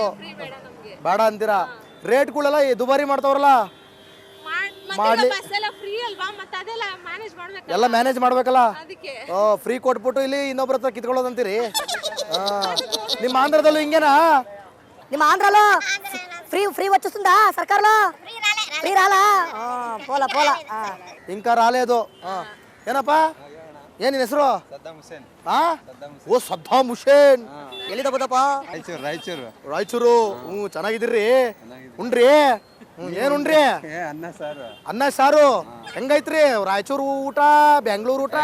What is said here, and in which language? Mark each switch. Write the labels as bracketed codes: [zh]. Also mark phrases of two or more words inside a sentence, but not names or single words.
[kn] ಫ್ರೀ ಬೇಡ ನಮ್ಗೆ. ಬೇಡ ಅಂತೀರಾ? ರೇಟ್ಗಳೆಲ್ಲ ದುಬಾರಿ ಮಾಡ್ತಾವ್ರಲ್ಲ. ಮಾಡ್ಲಿ ಬಸ್ ಎಲ್ಲ ಫ್ರೀ ಅಲ್ವಾ, ಮತ್ತೆ ಅದೆಲ್ಲ ಮ್ಯಾನೇಜ್ ಮಾಡ್ಬೇಕು. ಎಲ್ಲ ಮ್ಯಾನೇಜ್ ಮಾಡ್ಬೇಕಲ್ಲ. ಅದಕ್ಕೆ ಫ್ರೀ ಕೊಟ್ಬಿಟ್ಟು ಇಲ್ಲಿ ಇನ್ನೊಬ್ರ ಹತ್ರ ಕಿತ್ಕೊಳ್ಳೋದಂತೀರಿ. ನಿಮ್ಮ ఆంధ్రದಲ್ಲೂ ಹಿಂಗేనా? [te] ನಿಮ್ಮ ఆంధ్రలో ఫ్రీ వచ్చేస్తుందా సర్కారులో? ఫ్రీ రాలా? పోలా పోలా. ఇంకా రాలేదు. [kn] ಏನಪ್ಪ ಏನ್ ನಿನ್ನ ಹೆಸರು? ಓ ಸದ್ದಾಂ ಹುಸೇನ್. ಎಲ್ಲಿಂದ ಬಂದಪ್ಪ? ರಾಯಚೂರು. ಚೆನ್ನಾಗಿದ್ದೀರಿ? ಉಂಡ್ರಿ? ಏನ್ ಉಂಡ್ರಿ? ಅನ್ನ ಸಾರು. ಹೆಂಗೈತ್ರಿ ರಾಯಚೂರು ಊಟ, ಬೆಂಗಳೂರು ಊಟ?